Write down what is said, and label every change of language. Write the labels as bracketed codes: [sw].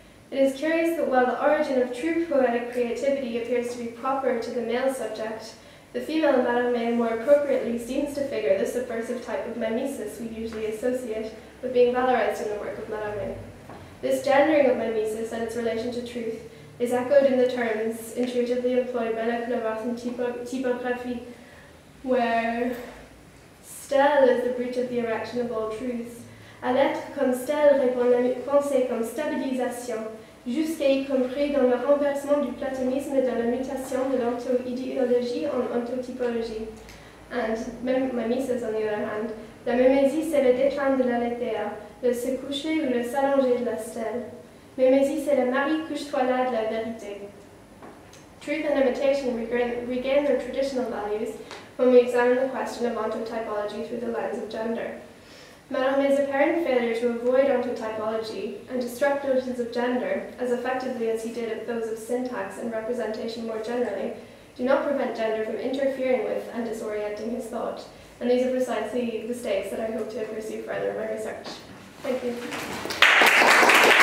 [en] It is curious that while the origin of true poetic creativity appears to be proper to the male subject, the female Mallarmé more appropriately seems to figure the subversive type of mimesis we usually associate with being valorized in the work of Mallarmé. This gendering of mimesis and its relation to truth is echoed in the terms intuitively employed by Leclerc in typography, where stèle is the breach of the erection of all truths. [fr] À l'être comme stèle répond la pensée comme stabilisation, jusqu'à y compris dans le renversement du platonisme et dans la mutation de l'onto-idéologie en ontotypologie. [en] And mimesis, on the other hand, [fr] la mimésie c'est le déclin de l'aletheia, le se coucher ou le s'allonger de la stèle. Mimésis c'est le mari couche-toi-là de la vérité. [en] Truth and imitation regain their traditional values when we examine the question of ontotypology through the lens of gender. Mallarmé's apparent failure to avoid ontotypology and disrupt notions of gender, as effectively as he did those of syntax and representation more generally, do not prevent gender from interfering with and disorienting his thought, and these are precisely the stakes that I hope to pursue further in my research. Thank you.